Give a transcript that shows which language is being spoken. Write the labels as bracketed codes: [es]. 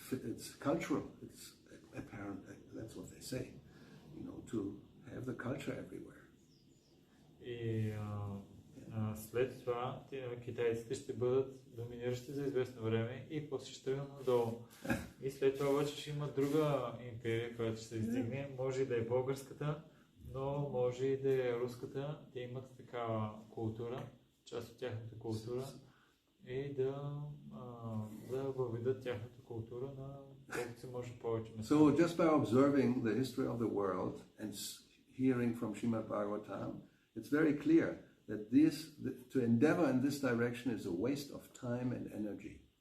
[en] It's cultural. It's apparent. That's what they say. To have the culture everywhere. [bg] И След това китайците ще бъдат доминиращи за известно време и после ще тръгнат надолу. И след това обаче ще има друга империя, която ще се издигне. Може и да е българската, но може и да е руската. Те имат такава култура, част от тяхната култура и да въведат тяхната култура на колкото се може повече места. [en] So just by observing the history of the world and hearing from Srimad Bhagavatam, it's very clear that to endeavor in this direction is a waste of time and energy.